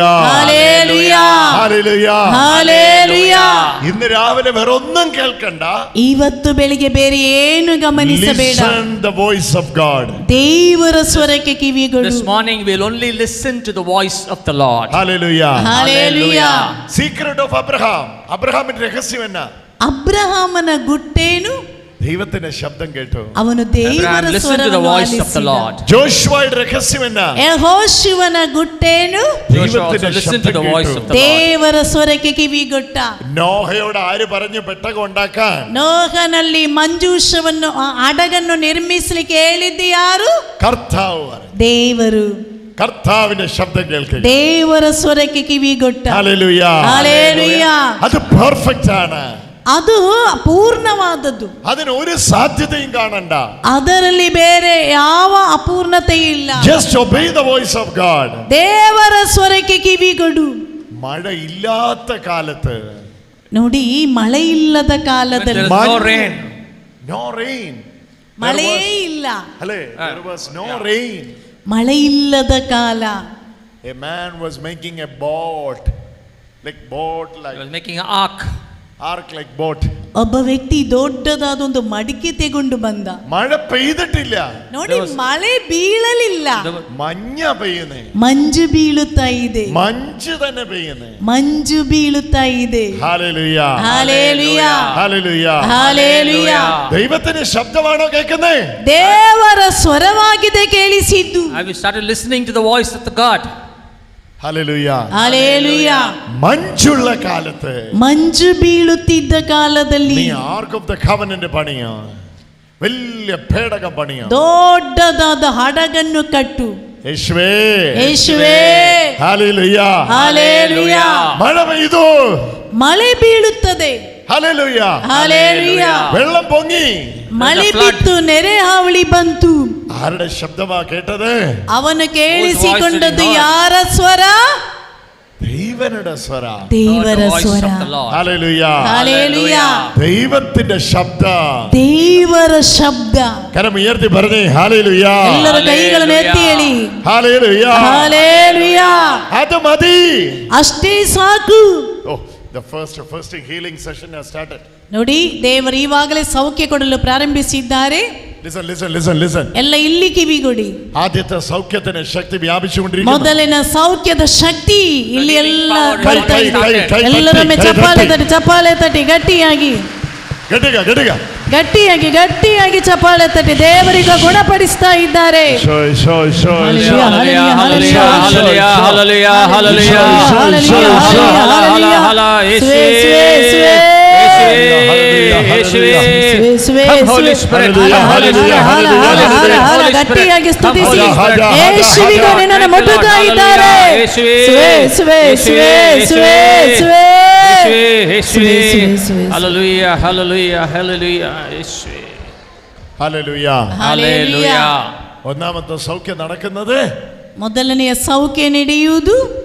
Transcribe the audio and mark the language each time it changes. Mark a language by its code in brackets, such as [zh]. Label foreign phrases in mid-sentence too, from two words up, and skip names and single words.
[ml] ഹല്ലേലൂയ, ഹല്ലേലൂയ, ഹല്ലേലൂയ. ഇന്ന് രാവിലെ വേറെ ഒന്നും കേൾക്കണ്ട. [kn] ಇವತ್ತು ಬೆಳಿಗ್ಗೆ ಬೇರೆ ಏನು ಗಮನಿಸಬೇಡ. [en] Listen the voice of God. [kn] ದೇವರ ಸ್ವರಕ್ಕೆ ಕಿವಿಗೊಡು. [en] This morning we'll only listen to the voice of the Lord. Hallelujah. Hallelujah. Secret of Abraham. [ml] അബ്രഹാമിന്റെ രഹസ്യം എന്നാ? [kn] ಅಬ್ರಹಾಮನ ಗುಟ್ಟೇನು? [ml] ദൈവത്തിന്റെ ശബ്ദം കേട്ടു. [kn] ಅವನು ದೇವರ ಸ್ವರವನ್ನು ಆಲಿಸಿದ. [ml] ജോഷുവയുടെ രഹസ്യം എന്നാ? [kn] ಯೆಹೋಶುವನ ಗುಟ್ಟೇನು? [ml] ദൈവത്തിന്റെ ശബ്ദം കേട്ടു. [kn] ದೇವರ ಸ್ವರಕ್ಕೆ ಕಿವಿಗೊಟ್ಟ. [ml] നോഹയോട് ആര് പറഞ്ഞു പെട്ടകം ഉണ്ടാക്കാൻ? [kn] ನೋಹನಲ್ಲಿ ಮಂಜೂಷವನ್ನು ಹಡಗನ್ನು ನಿರ್ಮಿಸಲಿಕ್ಕೆ ಹೇಳಿದ್ದು ಯಾರು? [ml] കർത്താവ്. [kn] ದೇವರು. [ml] കർത്താവിന്റെ ശബ്ദം കേൾക്കുക. [kn] ದೇವರ ಸ್ವರಕ್ಕೆ ಕಿವಿಗೊಟ್ಟ. [ml] ഹല്ലേലൂയ, ഹല്ലേലൂയ. അത് പെർഫെക്റ്റ് ആണ്. [kn] ಅದು ಪೂರ್ಣವಾದದ್ದು. [ml] അതിന് ഒരു സാധ്യതയും കാണണ്ട. [kn] ಅದರಲ್ಲಿ ಬೇರೆ ಯಾವ ಅಪೂರ್ಣತೆ ಇಲ್ಲ. [en] Just obey the voice of God. [kn] ದೇವರ ಸ್ವರಕ್ಕೆ ಕಿವಿಗೊಡು. [ml] മഴ ഇല്ലാത്ത കാലത്ത്, [kn] ನೋಡಿ, ಮಳೆ ಇಲ್ಲದ ಕಾಲದಲ್ಲಿ [en] No rain. No rain. [kn] ಮಳೆಯೇ ಇಲ್ಲ. [ml] അല്ലേ? [en] There was no rain. [kn] ಮಳೆ ಇಲ್ಲದ ಕಾಲ. [en] A man was making a boat, like He was making an ark like boat. [kn] ಒಬ್ಬ ವ್ಯಕ್ತಿ ದೊಡ್ಡದಾದ ಒಂದು ಮಡಿಕೆ ತೆಗೊಂಡು ಬಂದ. [ml] മഴ പെയ്തിട്ടില്ല. [kn] ನೋಡಿ, ಮಳೆ ಬೀಳಲಿಲ್ಲ. [ml] മഞ്ഞ പെയ്യുന്നേ. [kn] ಮಂಜು ಬೀಳುತ್ತಾ ಇದೆ. [ml] മഞ്ഞ് തന്നെ പെയ്യുന്നേ. [kn] ಮಂಜು ಬೀಳುತ್ತಾ ಇದೆ. [ml] ഹല്ലേലൂയ, ഹല്ലേലൂയ, ഹല്ലേലൂയ, ഹല്ലേലൂയ. ദൈവത്തിന്റെ ശബ്ദമാണോ കേൾക്കുന്നേ? [kn] ದೇವರ ಸ್ವರವಾಗಿದೆ ಕೇಳಿಸಿದ್ದು. [en] Have you started listening to the voice of the God? [ml] ഹല്ലേലൂയ, ഹല്ലേലൂയ. മഞ്ഞുള്ള കാലത്ത്, [kn] ಮಂಜು ಬೀಳುತ್ತಿದ್ದ ಕಾಲದಲ್ಲಿ [ml] നീ [en] ark of the covenant [ml] പണിയോ? വലിയ പേടകം പണിയോ? [kn] ದೊಡ್ಡದಾದ ಹಡಗನ್ನು ಕಟ್ಟು. [ml] യേശുവേ, [kn] ಯೇಸುವೇ. [ml] ഹല്ലേലൂയ, [kn] ಹಲ್ಲೆಲೂಯ. [ml] മഴ പെയ്തു. [kn] ಮಳೆ ಬೀಳುತ್ತದೆ. [ml] ഹല്ലേലൂയ, [kn] ಹಲ್ಲೆಲೂಯ. [ml] വെള്ളം പൊങ്ങി. [kn] ಮಳೆ ಬಿತ್ತು, ನೆರೆ ಹಾವಳಿ ಬಂತು. [ml] ആരുടെ ശബ്ദമാ കേട്ടത്? [kn] ಅವನು ಕೇಳಿಸಿಕೊಂಡದ್ದು ಯಾರ ಸ್ವರ? [ml] ദൈവനുടെ സ്വര. [kn] ದೇವರ ಸ್ವರ. [ml] ഹല്ലേലൂയ, ഹല്ലേലൂയ. ദൈവത്തിന്റെ ശബ്ദം. [kn] ದೇವರ ಶಬ್ದ. [ml] കരം ഉയർത്തി പറഞ്ഞേ ഹല്ലേലൂയ. [kn] ಎಲ್ಲರೂ ಕೈಗಳನ್ನು ಎತ್ತಿ ಹೇಳಿ [ml] ഹല്ലേലൂയ, [kn] ಹಲ್ಲೆಲೂಯ. [ml] അത് മതി. [kn] ಅಷ್ಟೇ ಸಾಕು. [en] Oh, the first healing session has started. [kn] ನೋಡಿ, ದೇವರು ಈವಾಗಲೇ ಸೌಖ್ಯ ಕೊಡಲು ಪ್ರಾರಂಭಿಸಿದ್ದಾರೆ. [en] Listen. [kn] ಎಲ್ಲ ಇಲ್ಲಿ ಕಿವಿಗೊಡಿ. [ml] ആദ്യത്തെ സൗഖ്യത്തിന് ശക്തി വ്യാപിച്ചുകൊണ്ടിരിക്കുന്നു. [kn] ಮೊದಲಿನ ಸೌಖ್ಯದ ಶಕ್ತಿ ಇಲ್ಲಿ ಎಲ್ಲ ಬರ್ತಾ ಇದೆ. ಕೈ ಎಲ್ಲರೊಮ್ಮೆ ತಟ್ಟಿ, ಚಪ್ಪಾಳೆ ತಟ್ಟಿ ಗಟ್ಟಿಯಾಗಿ ಚಪ್ಪಾಳೆ ತಟ್ಟಿ ದೇವರಿಗೆ ಗುಣಪಡಿಸ್ತಾ ಇದ್ದಾರೆ. ಗಟ್ಟಿಯಾಗಿ ಸ್ತುತಿಸಿ ಯೇಸುವಿಗೆ ನಿನ್ನನ್ನು ಮುಟ್ಟುತ್ತಾ ಇದ್ದಾರೆ. [en] Hallelujah, hallelujah, hallelujah. [ml] ഹല്ലേലൂയ. ഒന്നാമത്തെ സൗഖ്യം നടക്കുന്നത് [kn] ಮೊದಲನೆಯ ಸೌಖ್ಯ ನಡೆಯುವುದು